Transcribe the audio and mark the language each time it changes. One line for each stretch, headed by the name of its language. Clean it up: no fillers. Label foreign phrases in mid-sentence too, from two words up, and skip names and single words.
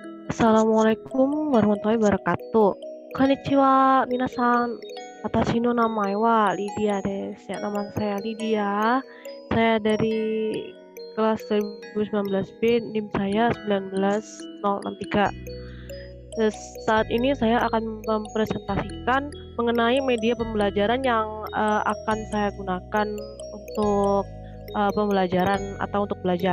Arabic: السلام عليكم ورحمة الله وبركاته.
Japanese: こんにちは、皆さん。私の名前はLydiaです.
Indonesian: Ya, nama saya Lydia. Saya dari kelas 2019B, NIM saya 19063. Saat ini saya akan mempresentasikan mengenai media pembelajaran yang akan saya gunakan untuk pembelajaran atau untuk belajar.